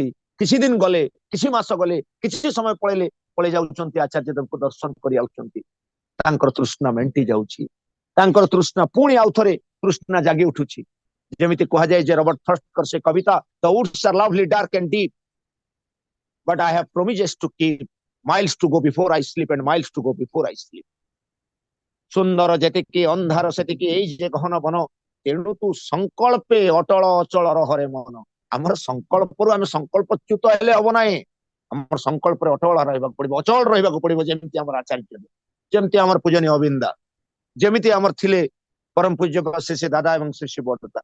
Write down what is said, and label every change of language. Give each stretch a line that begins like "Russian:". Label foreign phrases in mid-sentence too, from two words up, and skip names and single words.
Odia: କିଛି ଦିନ ଗଲେ, କିଛି ମାସ ଗଲେ, କିଛି ସମୟ ପଳେଇ ଯାଉଛନ୍ତି, ଆଚାର୍ଯ୍ୟ ଦେବଙ୍କୁ ଦର୍ଶନ କରି ଆଉଛନ୍ତି, ତାଙ୍କର ତୃଷ୍ଣା ମେଣ୍ଟି ଯାଉଛି, ତାଙ୍କର ତୃଷ୍ଣା ପୁଣି ଆଉ ଥରେ ତୃଷ୍ଣା ଜାଗି ଉଠୁଛି। ଯେମିତି କୁହାଯାଏ ଯେ ରବର୍ଟ ଫ୍ରଷ୍ଟଙ୍କର ସେ କବିତା,
English: The woods are lovely dark and deep, but I have promises to keep, miles to go before I sleep and miles to go before I sleep.
Odia: ସୁନ୍ଦର ଯେତିକି ଅନ୍ଧାର ସେତିକି ଏଇ ଯେ ଗହନ ବନ, ତେଣୁ ତୁ ସଂକଳ୍ପେ ଅଟଳ ଅଚଳ ରହରେ ମନ। ଆମର ସଂକଳ୍ପରୁ ଆମେ ସଂକଳ୍ପଚ୍ୟୁତ ହେଲେ ହବ ନାହିଁ, ଆମର ସଂକଳ୍ପରେ ଅଟଳ ରହିବାକୁ ପଡିବ, ଅଚଳ ରହିବାକୁ ପଡିବ। ଯେମିତି ଆମର ଆଚାର୍ଯ୍ୟ, ଯେମିତି ଆମର ପୂଜନୀୟ ଅବିନ୍ଦା, ଯେମିତି ଆମର ଥିଲେ ପରମ ପୂଜ୍ୟ ଶ୍ରୀ ଦାଦା ଏବଂ ଶ୍ରୀ ବଡ଼ଦାଦା।